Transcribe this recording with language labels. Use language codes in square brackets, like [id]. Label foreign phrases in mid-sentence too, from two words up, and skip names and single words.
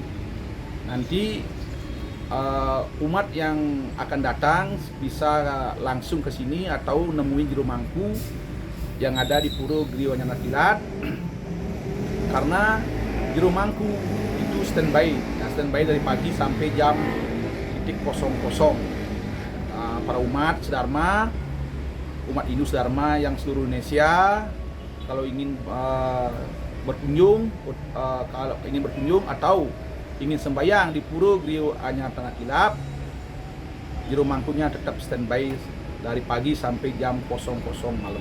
[id] Nanti umat yang akan datang bisa langsung ke sini atau nemuin Jero Mangku yang ada di Pura Griya Anyar Kilat. Karena Jero Mangku itu standby dari pagi sampai jam 00. Para umat Sedharma, umat Hindu Sedharma yang seluruh Indonesia kalau ingin berkunjung atau ingin sembahyang di Pura Griya Anyar Kilap, Jero Mangkunya tetap standby dari pagi sampai jam 00 malam.